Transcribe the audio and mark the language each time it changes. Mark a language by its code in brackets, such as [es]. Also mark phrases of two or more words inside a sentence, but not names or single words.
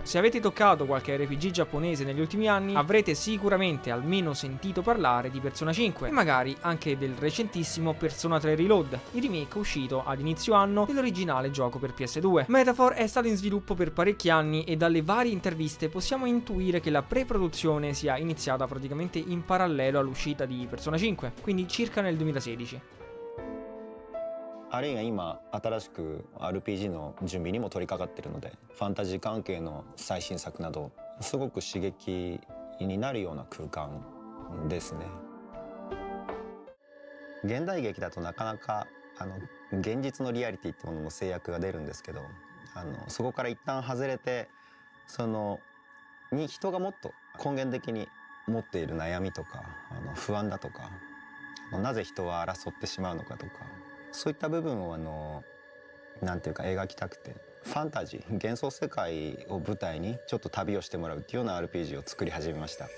[it] Se avete toccato qualche RPG giapponese negli ultimi anni, avrete sicuramente almeno sentito parlare di Persona 5 e magari anche del recentissimo Persona 3 Reload, il remake uscito ad inizio anno dell'originale gioco per PS2. Metaphor è stato in sviluppo per parecchi anni e dalle varie interviste possiamo intuire che la pre-produzione sia iniziata praticamente in parallelo all'uscita di Persona 5, quindi circa nel 2016. [ja] あるいは今新しく RPG の準備にも取り掛かってるので、ファンタジー関係の最新作などすごく刺激になるような空間ですね。現代劇だとなかなか現実のリアリティってものの制約が出るんですけど、そこから一旦外れて人がもっと根源的に持っている悩みとか不安だとか、なぜ人は争ってしまうのかとか、そういった部分をなんていうか描きたくて、ファンタジー幻想世界を舞台にちょっと旅をしてもらうっていうような RPG を作り始めました。